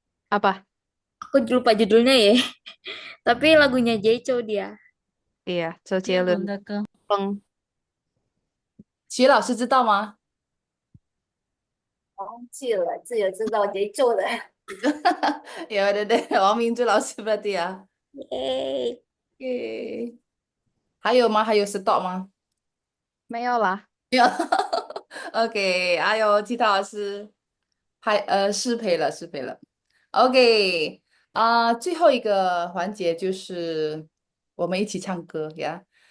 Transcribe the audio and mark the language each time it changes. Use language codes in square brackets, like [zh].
[id] Apa？ Aku lupa judulnya ya. Tapi lagunya Jeco dia. Iya，周杰伦 [zh] 的歌，风。齐老师知道吗？忘记了，自己知道 Jeco 的。 [id] ya udah deh，王明珠老师berarti ya。 Yeay. [zh] Oke，还有吗？还有 stop 吗？没有啦。没有。 OK，哎呦，其他老师失陪了，失陪了。 OK，最后一个环节就是我们一起唱歌呀。